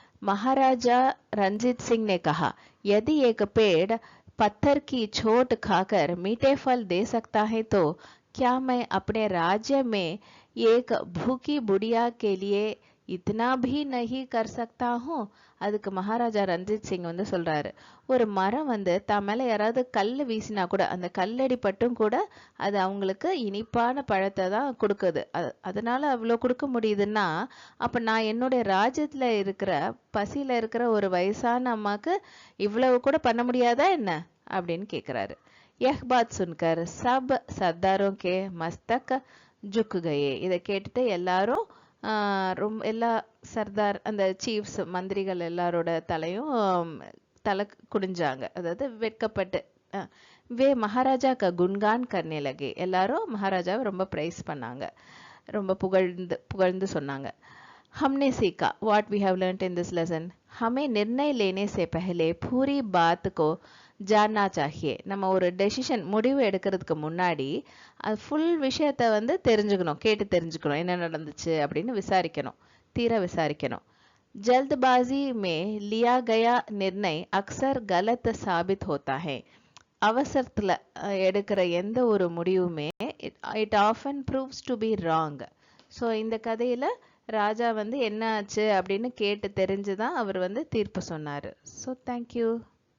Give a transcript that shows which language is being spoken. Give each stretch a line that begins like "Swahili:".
Hindi: महाराजा रंजीत सिंह ने कहा, यदि एक पेड़ पत्थर की चोट खाकर मीठे फल दे सकता है तो क्या मैं अपने राज्य में एक भूखी बुढ़िया के लिए इतना भी नहीं कर सकता हूँ.
Tamil: அதுக்கு மகாராஜா ரஞ்சித் சிங் வந்து சொல்றாரு, ஒரு மரம் வந்து தான் மேல யாராவது கல் வீசினா கூட அந்த கல்லடி பட்டும் கூட அது அவங்களுக்கு இனிப்பான பழத்தை தான் கொடுக்குது, அதனால அவ்வளோ கொடுக்க முடியுதுன்னா அப்ப நான் என்னுடைய ராஜ்யத்துல இருக்கிற பசியில இருக்கிற ஒரு வயசான அம்மாக்கு இவ்வளவு கூட பண்ண முடியாதா என்ன அப்படின்னு கேக்குறாரு.
Hindi: यह बात सुनकर सब सरदारों के मस्तक झुक गए.
Tamil: இதை கேட்டுட்டு எல்லாரும் எல்லா சர்தார், அந்த சீஃப்ஸ், மந்திரிகள் எல்லாரோட தலையும் தலை குடிஞ்சாங்க, அதாவது வெட்கப்பட்டு.
Hindi: வே மகாராஜா க குன்கான் கர்னே லகே.
Tamil: எல்லாரும் மகாராஜாவை ரொம்ப பிரைஸ் பண்ணாங்க, ரொம்ப புகழ்ந்து சொன்னாங்க.
Hindi: हमने सीखा,
English: what we have learnt in this lesson,
Hindi: हमें निर्णय लेने से पहले पूरी बात को जानना चाहिए.
Tamil: நம்ம ஒரு டெசிஷன், முடிவு எடுக்கிறதுக்கு முன்னாடி அது ஃபுல் விஷயத்தை வந்து தெரிஞ்சுக்கணும், கேட்டு தெரிஞ்சுக்கணும், என்ன நடந்துச்சு அப்படின்னு விசாரிக்கணும், தீர விசாரிக்கணும்.
Hindi: जल्दबाजी में लिया गया निर्णय अक्सर गलत साबित होता है.
Tamil: அவசரத்துல எடுக்கிற எந்த ஒரு முடிவுமே
English: it often proves to be wrong.
Tamil: So இந்த கதையில ராஜா வந்து என்ன ஆச்சு அப்படின்னு கேட்டு தெரிஞ்சுதான் அவர் வந்து தீர்ப்பு சொன்னாரு. So thank you.